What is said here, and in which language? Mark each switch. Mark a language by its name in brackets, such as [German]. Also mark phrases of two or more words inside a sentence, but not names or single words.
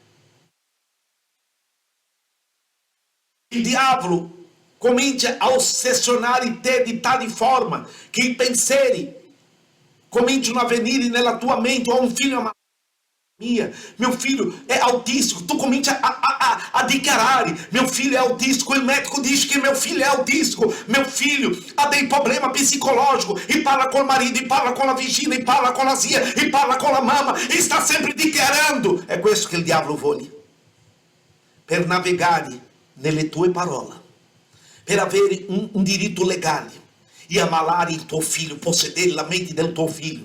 [Italian] Il diavolo comincia a ossessionare te di tale forma che i pensieri cominciano a venire nella tua mente. Ho un figlio [Portuguese] meu filho é autista. [Italian] Tu comincia a dichiarare: [Portuguese] meu filho é autista. [Italian] Il medico dice che [Portuguese] meu filho é autista. Meu filho [Italian] ha dei problemi psicologici. E parla col marito, e parla con la vicina, e parla con la zia, e parla con la mamma, e sta sempre dichiarando. È questo che il diavolo vuole, per navigare nelle tue parole, per avere un diritto legale e ammalare il tuo figlio, possedere la mente del tuo figlio.